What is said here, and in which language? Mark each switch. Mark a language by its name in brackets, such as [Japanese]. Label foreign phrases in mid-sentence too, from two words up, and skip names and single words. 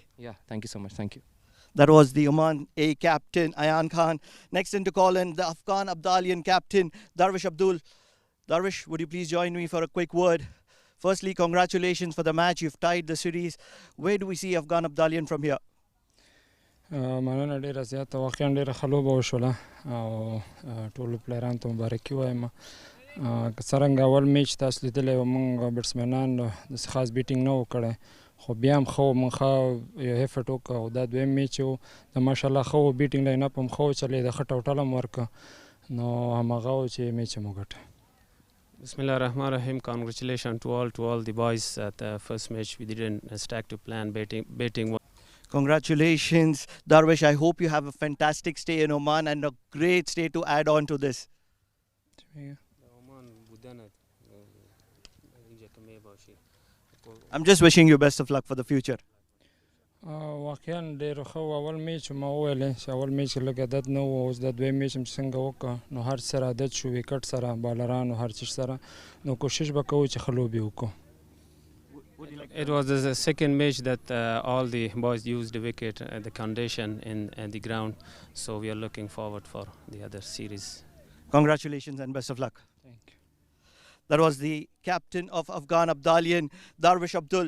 [English] Yeah, thank you so much. Thank you. That was the Oman A captain, Ayan Khan. Next in to call in the Afghan Abdalian captain, Darvish Abdul. Darvish, would you please join me for a quick word? Firstly, congratulations for the match. You've tied the series. Where do we see Afghan Abdalian from here? [Pashto] مننه ډیره زیاته واقعا ډیره ښه لوبه وشوله او ټولو پلیرانو ته مبارکي وایم. که څرنګه اول میچ تاسو لیدلی و موږ بیټسمینان داسې خاص بیټینګ نه و کړی خو بیا هم ښه و موږ ښه یو هیفټ وکړه او دا دویم میچ و د ماشاءالله ښه و [English] batting line up [Pashto] هم ښه وچلېده ښه ټوټل هم ورکړه نو همغه و چې میچ هم وګټه. [Arabic] بسم الله الرحمن الرحيم. [English] Congratulations to all the boys at the first match. We didn't stack to plan batting. Congratulations, Darvish. I hope you have a fantastic stay in Oman and a great stay to add on to this. I'm just wishing you best of luck for the future. [Pashto] واقعا ډېر ښه و اول میچ ما وویلی چې اول میچ کې لږ عادت نه و اوس د دویم میچ هم چې څنګه وکړه نو هر سره عادت شو ویکټ سره بالرانو هر چیز سره نو کوشش به کوو چې ښه لوبې وکړو. [English] It was the second match that all the boys used the wicket, the condition in the ground. So we are looking forward for the other series. Congratulations and best of luck. Thank you. That was the captain of Afghan Abdalian, Darvish Abdul.